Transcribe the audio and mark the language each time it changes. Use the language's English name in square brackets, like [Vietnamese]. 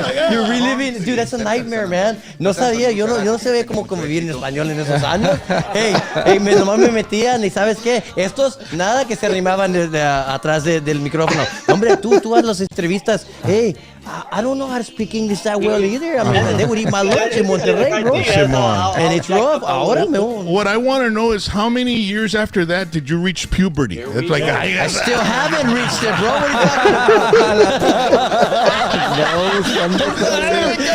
[English] You're reliving, dude, that's a nightmare, man. [Spanish] No sabía, yo no sabía cómo convivir en español en esos años. Nomás me metían y ¿sabes qué? Estos, nada que se arrimaban atrás del micrófono. Hombre, tú haz las entrevistas. [English] Hey, I don't know how to speak English that well either. I mean, they would eat my lunch in Monterrey, bro. And it's rough. [Spanish] Ahora me... [English] What I want to know is how many years after that did you reach puberty? It's like I still haven't reached it, bro. What are you talking about?